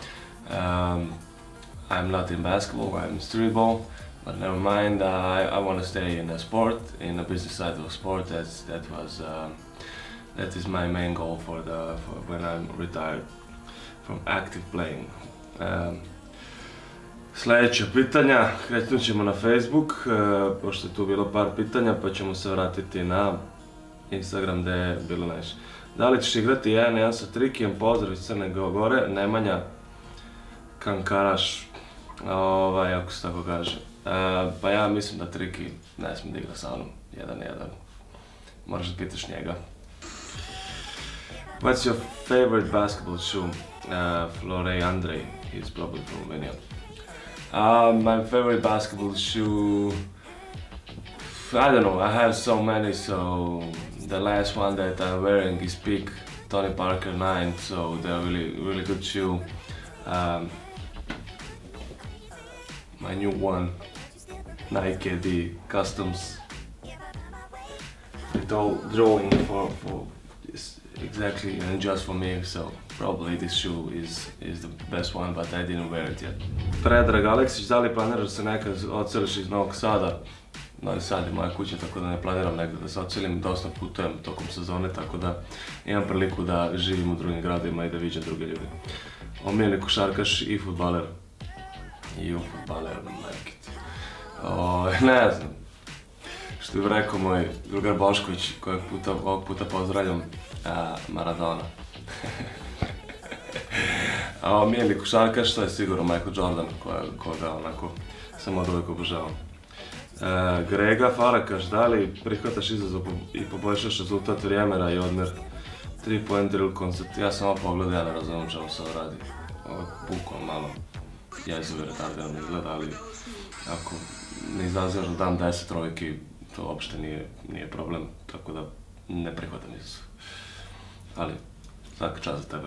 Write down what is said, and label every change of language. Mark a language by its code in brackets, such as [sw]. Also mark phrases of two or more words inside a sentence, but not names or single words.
[en] I'm not in basketball, I'm in streetball. But never mind, I want to stay in a sport, in the business side of sport. That is my main goal for when I'm retired from active playing. [sr] Sljedeća pitanja, krenut ćemo na Facebook, pošto je tu bilo par pitanja, pa ćemo se vratiti na Instagram gdje je bilo najviše. Da li ćeš igrati 1-1 sa Trikijem? Pozdrav iz Crne Gore, Nemanja Kankaraš, ako se tako kaže. Pa ja mislim da Triki ne smije da igra sa mnom 1-1. Moraš da pitaš njega. [en] What's your favorite basketball shoe? Florey Andrej, he's probably from Romania. My favorite basketball shoe, I don't know, I have so many, so the last one that I'm wearing is Peak Tony Parker 9, so they're really good shoe. My new one, Nike AD Customs, with all drawing for exactly and just for me, so probably this shoe is the best one, but I didn't wear it yet. [sr] Predrag Aleksić, da li planiraš se nekad odseliš iz Novog Sada? Novi Sad je moja kuća, tako da ne planiram negdje da se odselim, dosta putujem tokom sezone, tako da imam priliku da živim u drugim gradovima i da viđam druge ljude. Omiljeni košarkaš i fudbaler? I u fudbaler, majke ti. Ne znam. Što bi rekao moj drugar Bošković, kojeg ovog puta pozdravljam, Maradona. A omiljeni košarkaš, to je sigurno Michael Jordan, koga onako sam od uvijek obožavam. Grega Farakaš, da li prihvataš izazov i poboljšaš rezultat vremena i odmjer [en] 3-point drill [sr] koncept? Ja sam ovo pogledao, ja ne razumijem čemu se ovo radi. Ovo je bukvalno malo jezivo retardirano izgleda, ali ako ne izazivaš da dam 10 trojki, to uopšte nije problem, tako da ne prihvatam izazov. Ali, svaka čast za tebe.